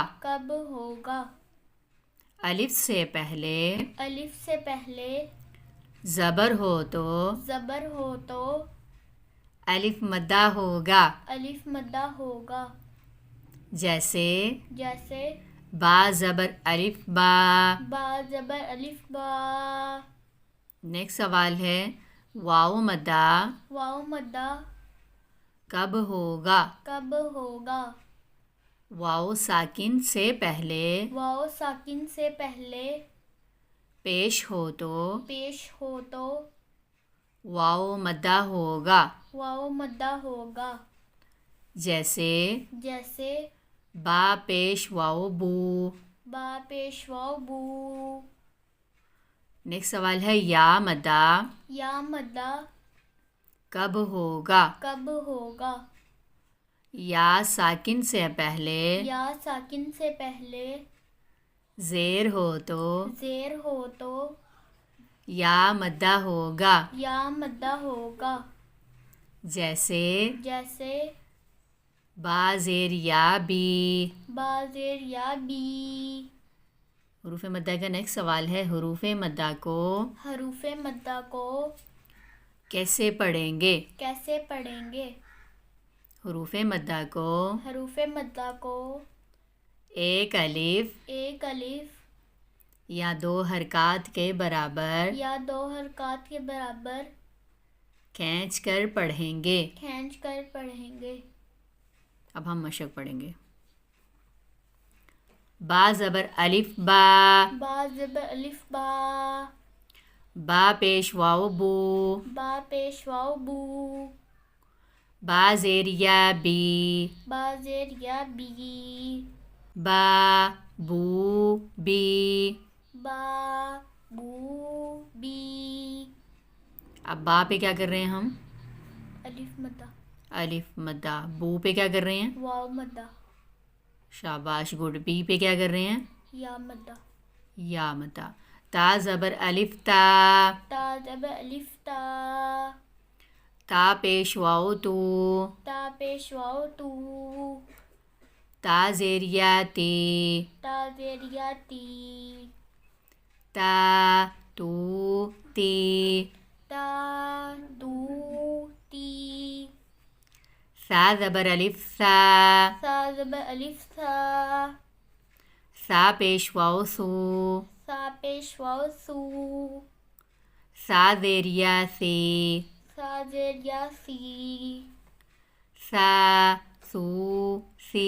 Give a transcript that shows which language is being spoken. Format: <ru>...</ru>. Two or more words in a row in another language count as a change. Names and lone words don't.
<ur>کب ہوگا؟ الف سے پہلے الف سے پہلے زبر ہو تو زبر ہو تو الف مدہ ہوگا. الف مدہ ہوگا. جیسے جیسے با زبر الف با. با زبر الف با. نیکسٹ سوال ہے واو مدہ واو مدہ کب ہوگا؟ کب ہوگا؟ واو ساکن سے پہلے واو ساکن سے پہلے پیش ہو تو پیش ہو تو واو مدہ ہوگا. واو مدہ ہوگا. جیسے جیسے با پیش واو بو. با پیش واو بو. نیکسٹ سوال ہے یا مدہ یا مدہ کب ہوگا؟ کب ہوگا؟ یا ساکن سے پہلے یا ساکن سے پہلے زیر ہو تو زیر ہو تو یا مدہ ہوگا. یا مدہ ہوگا. جیسے جیسے با زیر یا بی. با زیر یا بی. حروف مدہ کا نیکسٹ سوال ہے حروف مدہ کو حروف مدہ کو کیسے پڑھیں گے؟ کیسے پڑھیں گے؟ حروف مدہ کو حروف مدہ کو ایک الف ایک الف یا 2 حرکات کے برابر یا 2 حرکات کے برابر کھینچ کر پڑھیں گے. کھینچ کر پڑھیں گے. اب ہم مشق پڑھیں گے. با زبر الف با. با زبر الف با. با پیش واو بو. با پیش واو بو. با زیر یا بی. با زیر یا بی. با بو بی. با بو بی. اب با پہ کیا کر رہے ہیں ہم؟ الف مدہ. الف مدہ. بو پہ کیا کر رہے ہیں؟ واو مدہ. شاباش گڈ. بی پہ کیا کر رہے ہیں؟ یا مدہ. یا مدہ. تا زبر الف تا. تا زبر الف تا. تا پیش واو تو. تا پیش واو تو. تا زیر یا تی. تا زیر یا تی. تا تو تی. تا دو تی. سا زبر الف سا. سا زبر الف سا. سا پیش واو سو. سا پیش واو سو. سا زیر یا سی. سا زیر یا سی. سا سو سی.</ur>